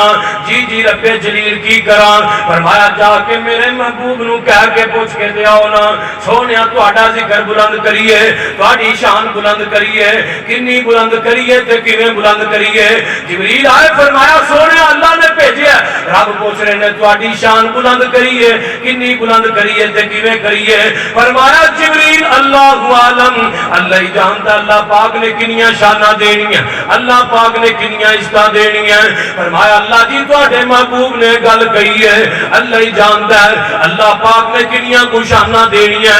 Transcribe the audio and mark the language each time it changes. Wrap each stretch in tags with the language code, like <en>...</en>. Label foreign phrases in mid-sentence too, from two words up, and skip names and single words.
<pa>ਜੀ ਰੱਬੇ ਜਲੀਲ ਕੀ ਕਰਾਂ? ਫਰਮਾਇਆ ਜਾ ਕੇ ਮੇਰੇ महबूब ਨੂੰ ਕਹਿ ਕੇ ਪੁੱਛ ਕੇ ਤੇ ਆਓ ਨਾ। ਸੋਹਣਿਆ ਤੁਹਾਡਾ ਜ਼ਿਕਰ ਬੁਲੰਦ ਕਰੀਏ, ਤੁਹਾਡੀ ਸ਼ਾਨ ਬੁਲੰਦ ਕਰੀਏ, ਕਿੰਨੀ ਬੁਲੰਦ ਕਰੀਏ ਤੇ ਕਿਵੇਂ ਬੁਲੰਦ ਕਰੀਏ। ਜਿਬਰੀਲ ਆਏ, ਫਰਮਾਇਆ ਸੋਹਣਿਆ ਅੱਲਾਹ ਨੇ ਭੇਜਿਆ। ਰੱਬ ਪੁੱਛ ਰਹੇ ਨੇ ਤੁਹਾਡੀ ਸ਼ਾਨ ਬੁਲੰਦ ਕਰੀਏ, ਕਿੰਨੀ ਬੁਲੰਦ ਕਰੀਏ ਤੇ ਕਿਵੇਂ ਕਰੀਏ? ਫਰਮਾਇਆ ਜਿਬਰੀਲ</pa> <ar>الله أعلم,</ar> <pa>ਅੱਲਾਹ ਹੀ ਜਾਣਦਾ ਅੱਲਾਹ ਪਾਕ ਨੇ ਕਿੰਨੀਆਂ ਸ਼ਾਨਾਂ ਦੇਣੀਆਂ, ਅੱਲਾਹ ਪਾਕ ਨੇ ਕਿੰਨੀਆਂ ਇੱਜ਼ਤਾਂ ਦੇਣੀਆਂ। ਫਰਮਾਇਆ ਅੱਲਾਹ ਜੀ ਤੁਹਾਡੇ ਮਹਿਬੂਬ ਨੇ ਗੱਲ ਕਹੀ ਹੈ, ਅੱਲਾਹ ਹੀ ਜਾਣਦਾ ਹੈ ਅੱਲਾਹ ਪਾਕ ਨੇ ਕਿੰਨੀਆਂ ਕੋ ਸ਼ਾਨਾਂ ਦੇਣੀਆਂ।</pa>